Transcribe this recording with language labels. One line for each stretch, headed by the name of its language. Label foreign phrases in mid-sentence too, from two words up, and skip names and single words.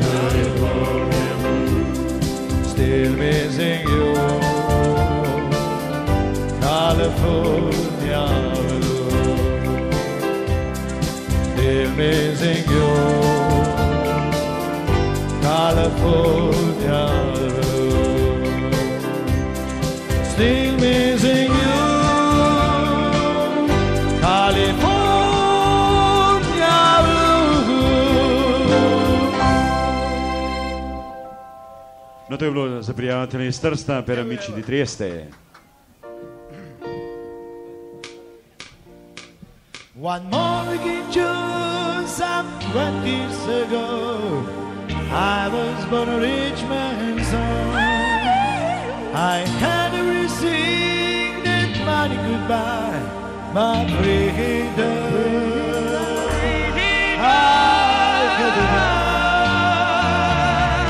English: California blue, still missing you, California blue, still missing you, California blue, still missing you, California blue.
Slovenian: No, to je bilo za prijatelje iz Trsta
Italian: per amici di Trieste.
English: One morning in June, some 20 years ago, I was born a rich man's son. I had everything that money could buy, but freedom I couldn't buy.